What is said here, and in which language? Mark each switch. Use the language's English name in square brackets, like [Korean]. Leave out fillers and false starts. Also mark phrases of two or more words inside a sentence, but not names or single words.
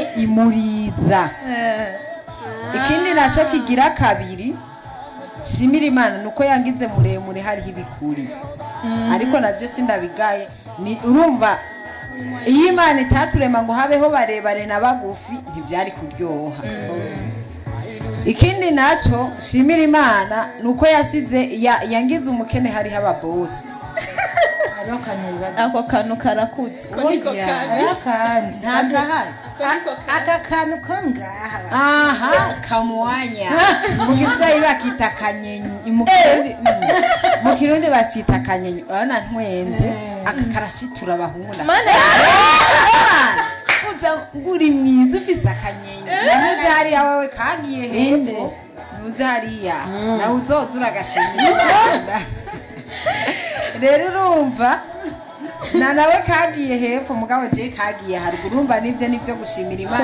[Rundi] imuriza ikindi nacyo kigira kabiri shimira Imana nuko yangize muremure hariho ibikuri ariko nabyo sindabigaye ni urumva iyo Imana itaturema ngo habeho barebare na bagufi ntibyari kuryoha ikindi nacyo shimira Imana nuko yasize yangize umukene hariho ababosi ariho kanyariba Ako kantu karakutse. kandi ntagahari aka kantu ko ngaha aha kamwanya mu giswahili bakita kanyenyi mu kirundi bakita kanyenyi urabona ntwenze aka karashitura abahungu Mana uza nguri mwiza ufise akanyenyi namuze hariya wewe kagiye hepfo nuze hariya nawe uzoza uragashimira rero urumva na nawe kagiye hepfo mugabo je kagiye haruguru urumva nibyo gushimira Imana